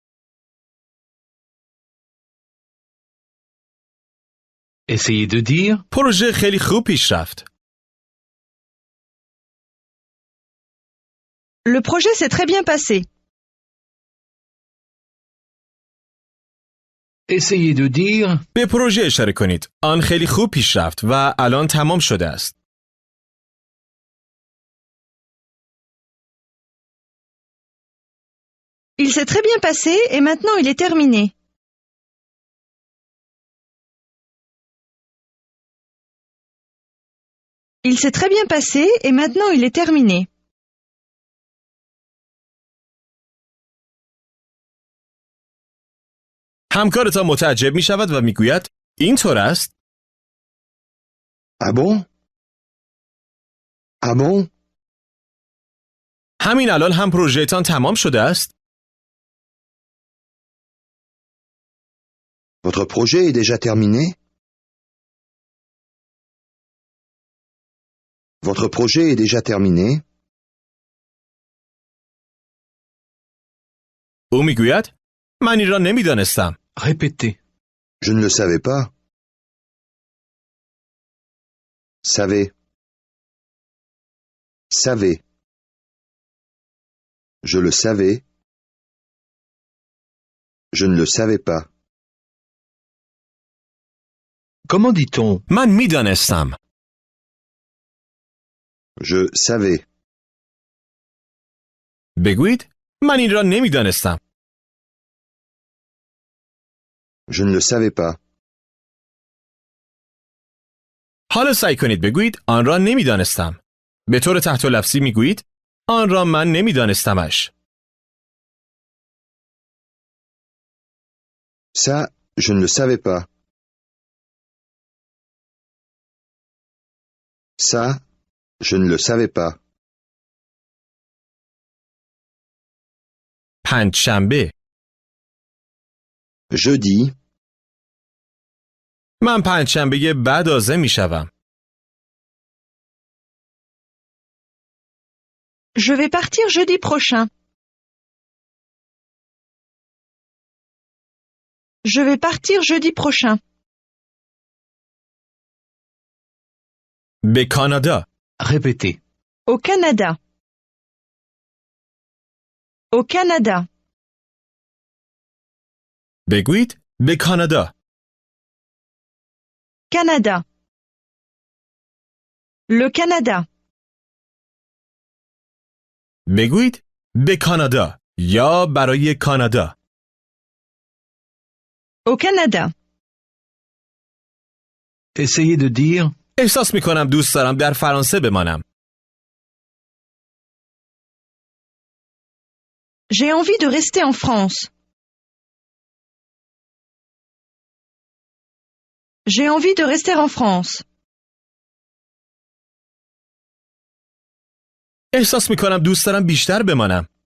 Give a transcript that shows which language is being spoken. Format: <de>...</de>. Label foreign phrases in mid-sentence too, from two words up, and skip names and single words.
<fr>Essayez de dire.</fr> <fa>پروژه خیلی خوب پیش رفت.</fa> <fr>Le projet s'est très bien passé. Essayez de dire.</fr> <fa>به پروژه اشاره کنید. آن خیلی خوب پیش رفت و الان تمام شده است.</fa> <fr>Il s'est très bien passé et maintenant il est terminé. Il s'est très bien passé et maintenant il est terminé.</fr> <fa>همکارتان متعجب می شود و می گوید اینطور است؟</fa> <fr>Ah bon? Ah bon?</fr> <fa>همین الان هم پروژهتان تمام شده است؟</fa> <fr>Votre projet est déjà terminé? Votre projet est déjà terminé?</fr> <fa>او می گوید من این را نمی دانستم.</fa> <fr>Répétez. Je ne le savais pas. Savez. Savez. Je le savais. Je ne le savais pas. Comment dit-on</fr> <fa>من میدانستم.</fa> <fr>Je savais.</fr> <fa>بگویید من این را نمیدانستم.</fa> <fr>Je ne le savais pas.</fr> <fa>حالا سعی کنید بگویید آن را نمیدانستم. به طور تحت لفظی میگویید آن را من نمیدانستمش.</fa> <fr>Ça, je ne le savais pas. Ça, je ne le savais pas.</fr> <fa>پنجشنبه.</fa> <fr>Jeudi,</fr> <fa>من پنجشنبه بعد عازم میشوم.</fa> <fr>Je vais partir jeudi prochain. Je vais partir jeudi prochain.</fr> <fa>به کانادا.</fa> <fr>Répétez. Au Canada. Au Canada.</fr> <fa>بگویید به کانادا.</fa> <fr>Canada. Le Canada.</fr> <fa>بگویید به کانادا یا برای کانادا.</fa> <fr>Au Canada. Essayez de dire</fr> <fa>احساس میکنم دوست دارم در فرانسه بمانم.</fa> <fr>J'ai envie de rester en France. J'ai envie de rester en France.</fr> <fa>احساس میکنم دوست دارم بیشتر بمانم.</fa>